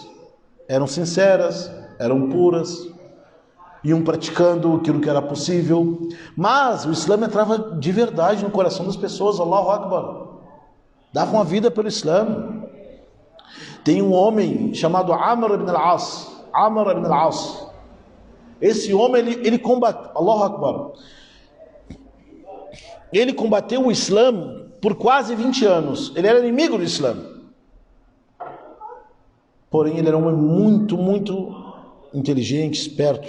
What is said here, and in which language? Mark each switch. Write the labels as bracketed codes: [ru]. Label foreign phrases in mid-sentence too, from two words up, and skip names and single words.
[pt] Eram sinceras, eram puras, iam praticando aquilo que era possível. Mas o Islã entrava de verdade no coração das pessoas. [ar] الله أكبر. [pt] Davam a vida pelo Islã. Tem um homem chamado Amr ibn al-As. Amr ibn al-As. Esse homem, ele combateu, [ar] الله أكبر, [pt] ele combateu o Islã por quase 20 anos. Ele era inimigo do Islã. Porém, ele era um homem muito, muito inteligente, esperto.